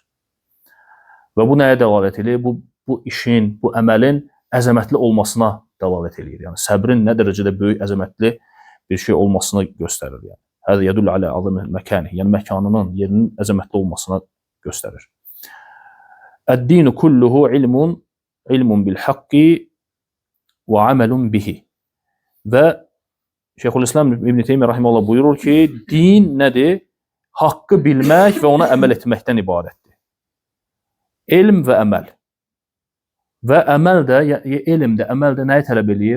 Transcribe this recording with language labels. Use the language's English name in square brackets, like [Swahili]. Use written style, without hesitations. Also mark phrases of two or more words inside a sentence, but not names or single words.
[Azerbaijani] Və bu nəyə dəlalət edir? Bu işin, bu əməlin əzəmətli olmasına dəlalət edir. Yəni səbrin nə dərəcədə böyük, əzəmətli bir şey olmasını göstərir. Yəni [Arabic] هذا يدل على عظيم مكانه, [Azerbaijani] yəni məkanının, yerinin əzəmətli olmasına göstərir. [Arabic] الدين كله علم بالحق وعمل به. [Azerbaijani] Və Şeyxülislam İbn Teymiyyə rahimehullah buyurur ki, din nədir? Haqqı bilmək və ona əməl etməkdən ibarətdir. Elm və əməl. Və əməl də, elm də, əməl də nəyi tələb eləyir?